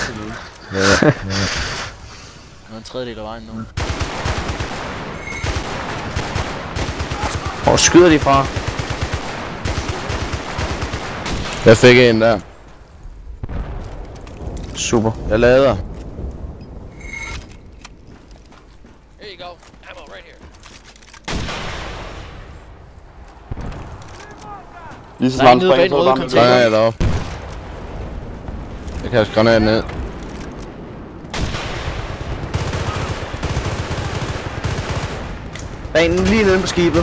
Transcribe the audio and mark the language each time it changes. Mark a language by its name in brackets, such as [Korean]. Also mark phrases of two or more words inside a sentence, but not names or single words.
[Danish] Ja. Nu er en tredjedel af vejen nu. Hvor skyder de fra? Jeg fik en der. Super. Jeg lader. [English] Here you go. Ammo right here. [Danish] Lige så Der er en snart nede han bag springer, den så er røde det bare med container. Granat op. Jeg kaster granat ned. Der er en lige nede på skibet.